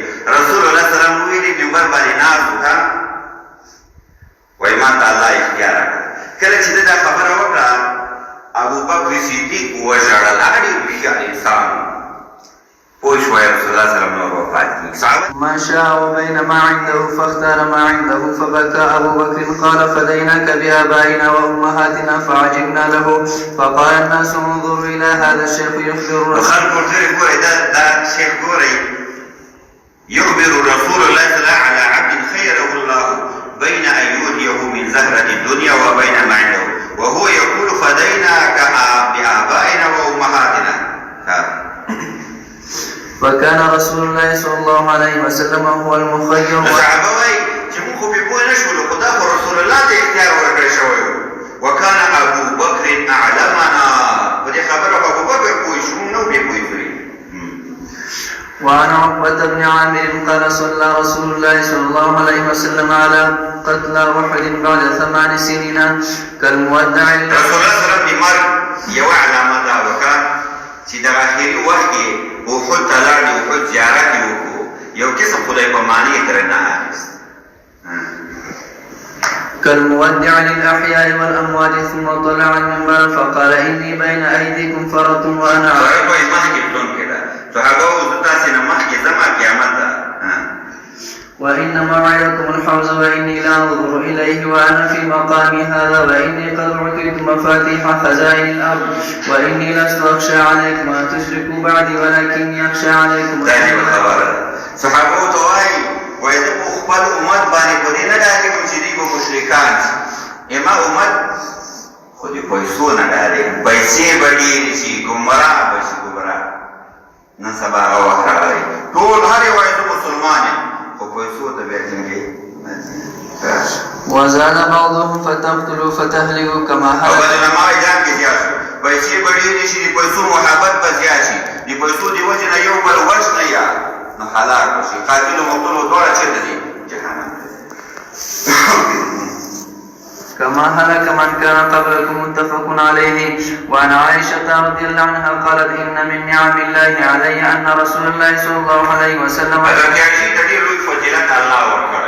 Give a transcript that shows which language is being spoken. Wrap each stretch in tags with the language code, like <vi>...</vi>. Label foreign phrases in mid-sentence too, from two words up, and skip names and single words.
<ps>رسول الله</ps> <ar>صلی الله علیه وسلم</ar> <ps>وویلي منبر باندې ناست و وایي ما ته الله اختیار راکړه. کله چې ده دا خبره وکړه ابوبکر صدیق وژړل، هغه ډېر هوښیار انسان پوه شوی رسول الله</ps> <ar>صلی الله علیه وسلم</ar> <ps>نور وفات کېږي.</ps> <ar>ما شاء وبين ما عنده فاختار ما عنده فبكى أبو بكر قال فديناك بآبائنا وأمهاتنا فعجبنا له فقال الناس انظروا إلى هذا الشيخ يخبر</ar> <ps>خلق ورته ګورئ دا شیخ ګورئ</ps> <ar>يخبر رسول الله صلی الله على عبد خيره الله بين أن يؤتيه من زهرة الدنيا وبين ما عنده وهو يقول فديناك بآبائنا وأمهاتنا. فكان رسول الله صلى الله عليه وسلم هو المخير.</ar> <ps>صحابه وایي چې موږ خو پرې پوه نه شولو، خو دا خو رسول الله ته اختیار ورکړی شوی و.</ps> <ar>وکان ابو بکر اعلمنا،</ar> <ps>په دې خبره خو ابوبکر پوه شو، موږ نه وو پرې پوه شوي.</ps> <ar>وعن عقبة بن عامر قال صلى رسول الله صلى الله عليه وسلم على قتلى أحد بعد 8 سنين كالمودع.</ar> <ps>رسول الله</ps> <ar>صلی الله علیه وسلم</ar> <ps>د مرګ یوه علامه دا وکړه چې د آخري وخت کې احد ته لاړ، د احد زیارت یې وکړو، یو قسم خدای په معنی یې ترې نه اخیست.</ps> <ar>كالمودع للأحياء والأموات ثم طلع المنبر فقال إني بين أيديكم فرط وأنا وإن موعدكم الحوض وإني لا أنظر إليه وأنا في مقامي هذا وإني قد أعطيت مفاتيح خزائن الأرض وإني لست أخشى عليكم أن تشركوا بعدي ولكني أخشى عليكم.</ar> <ps>صحابه ته وایي وایي زه په خپل امت باندې په دې نه ډارېږم چې دوی به مشرکان شي، ما امت خو د پیسو نه ډارېږم، پیسې به ډېرې شي، ګمراه به شي، ګمراه. نن سبا هغه وخت راغلی، ټول هر یو وایي زه مسلمان یم، خو پیسو ته بیا څنګه</ps> <ar>وزاد بعضهم فتقتلوا فتهلكوا كما هلك.</ar> <ps>او علماء اعلان کې زیات شو، پیسې به ډېرې شي، د پیسو محبت به زیات شي، د پیسو د وجې نه یو بل وژنه یا نو هلاک به شي. قاتل و مقتول دواړه چېرته ځي؟ جهنم.</ps> <ar>كما هلك من كان قبلكم متفق عليه. وعن عائشة رضي الله عنها قالت إن من نعم الله علي أن رسول الله صلى الله عليه وسلم</ar> <ps>الله ورکړه</ps>